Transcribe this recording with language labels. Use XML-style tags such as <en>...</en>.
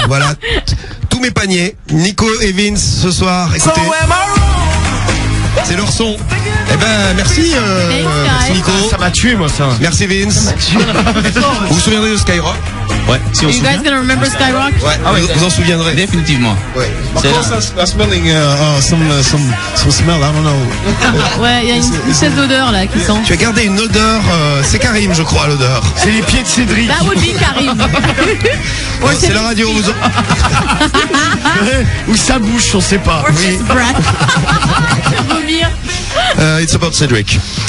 <fr>Voilà, tous mes paniers. Nico et Vince ce soir, écoutez. C'est leur son. Eh ben, merci, merci Nico. Ça m'a tué, moi, ça. Merci Vince. Vous vous souviendrez de Skyrock? Ouais, si on</fr> <en>Are</en> <fr>se</fr> <en>you guys</en> <fr>souvient.</fr> <en>gonna remember Skyrock?</en> <fr>Ouais, vous en souviendrez. Définitivement. Ouais. C'est là.</fr> <en>I'm smelling some smell. I don't know.</en> <fr>Ouais, il y a une espèce d'odeur là qui sent. Tu as gardé une odeur, c'est Karim, je crois, l'odeur. C'est les pieds de Cédric.</fr> <en>That would be Karim.</en> <fr>Ouais, c'est la radio, vous Ou sa bouche, on sait pas.</fr> <en>Or his breath.</en> <fr>Vomir.</fr> <en>It's about Cédric.</en>